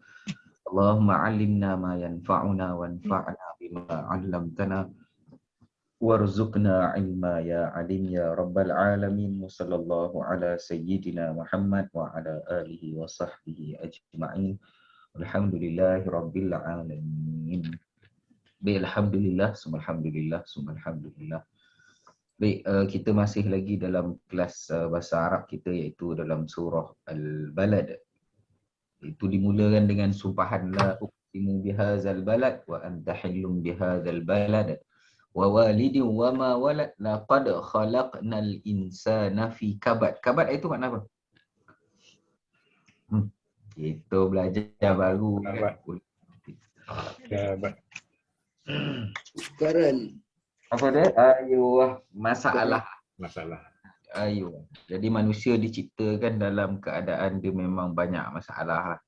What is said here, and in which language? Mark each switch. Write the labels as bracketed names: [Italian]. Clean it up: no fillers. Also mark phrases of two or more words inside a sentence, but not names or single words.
[Arabic] اللهم علمنا ما ينفعنا وانفعنا بما علمتنا وارزقنا علما يا عليم يا رب العالمين. صلى الله على سيدنا محمد وعلى آله وصحبه أجمعين. الحمد لله رب العالمين. [Malay] Baik, Alhamdulillah, Alhamdulillah, Alhamdulillah. Baik, kita masih lagi dalam kelas bahasa Arab kita, iaitu dalam surah Al-Balad. Itu dimulakan dengan sumpahan [Arabic] لا أقسم بهذا البلد وأنت حل بهذا البلد ووالد وما ولد لقد خلقنا الإنسان في كبد. [Malay] Kabad itu makna apa? Itu belajar baru kan. Kabad. Karen. Apa dia? Ayuh, masalah. Ayuh. Jadi manusia diciptakan dalam keadaan dia memang banyak masalah lah.